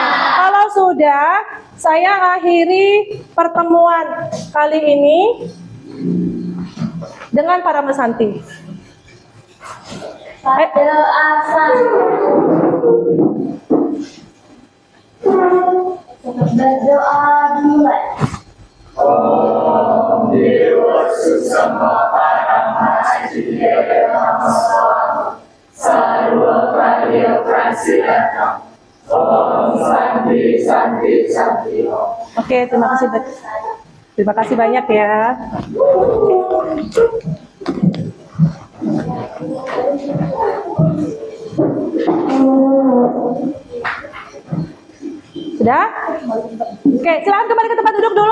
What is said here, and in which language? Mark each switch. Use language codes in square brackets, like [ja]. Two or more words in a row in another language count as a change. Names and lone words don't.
[id] Kalau sudah, saya akhiri pertemuan kali ini dengan para mesanti. Berdoa mulai. [sa] Om Dewa Susama Paramahajaya Sarwa Karya Prasiddham Om Santi Santi Santi. [id] Oke, terima kasih banyak ya. Sudah? Oke, silakan kembali ke tempat duduk dulu.